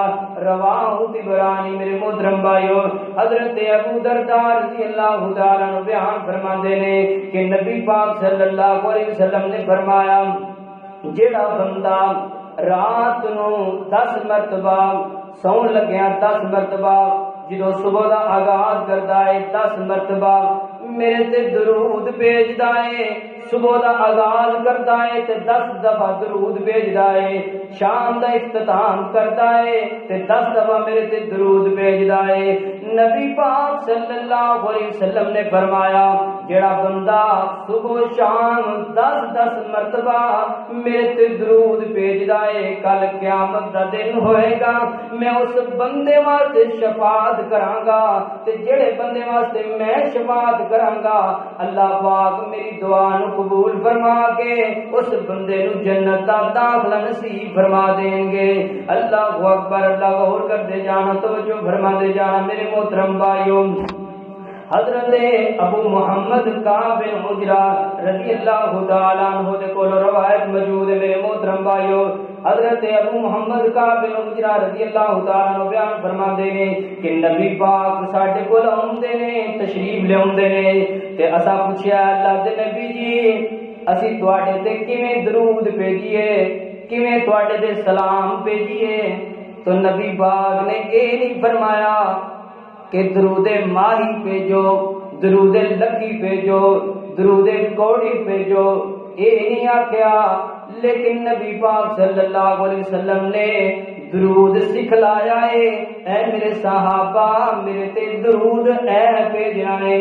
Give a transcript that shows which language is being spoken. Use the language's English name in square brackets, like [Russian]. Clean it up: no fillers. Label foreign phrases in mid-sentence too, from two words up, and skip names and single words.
[Punjabi] رواہ طبرانی۔ میرے محترم بھائیو، حضرت ابو درداء [Arabic] رضی اللہ تعالی عنہ [Punjabi] بیان فرماندے نے کہ نبی پاک صلی [Arabic] اللہ علیہ وسلم [Punjabi] نے فرمایا جیڑا بندہ رات نو 10 مرتبہ سون لگیا 10 مرتبہ جدو صبح دا آغاز کردا ہے 10 مرتبہ میرے تے درود بھیجدا ہے، صبح دا آغاز کردا ہے تے 10 دفعہ درود بھیجدا ہے، شام دا اختتام کردا ہے تے 10 دفعہ میرے تے درود بھیجدا ہے۔ نبی پاک [Arabic] صلی اللہ علیہ وسلم [Punjabi] نے فرمایا جڑا بندہ صبح شام 10 مرتبہ میرے تے درود بھیجدا ہے، کل قیامت دا دن ہوئے گا میں اس بندے واسطے شفاعت کراں گا تے جڑے بندے واسطے میں شفاعت کراں گا اللہ پاک میری دعا نو قبول فرما کے اس بندے نو جنت دا داخلہ نصیب فرما دیں گے۔ [Arabic] اللہ اکبر۔ [Punjabi] اللہ غور کر دے جانا، توجہ فرما دے جانا میرے محترم بھائیوں۔ حضرت ابو محمد کعب بن عجرہ [Arabic] رضی اللہ تعالی عنہ [Punjabi] دے کول روایت موجود ہے میرے محترم بھائیو۔ حضرت ابو محمد کعب بن عجرہ [Arabic] رضی اللہ تعالی عنہ [Punjabi] بیان فرماندے نے کہ نبی پاک ساڈے کول اوندے نے، تشریف لے اوندے نے تے اساں پوچھیا اللہ دے نبی جی اسی تواڈے تے کیویں درود بھیجیے، کیویں تواڈے تے سلام بھیجیے؟ تو نبی پاک نے اے نہیں فرمایا کہ درود ماہی بھیجو، درود لکی بھیجو، درود کوڑی بھیجو، اے نہیں آکھیا، لیکن نبی پاک [Arabic] صلی اللہ علیہ وسلم [Punjabi] نے درود سکھلایا ہے اے میرے صحابہ میرے تے درود اے بھیجنا ہے۔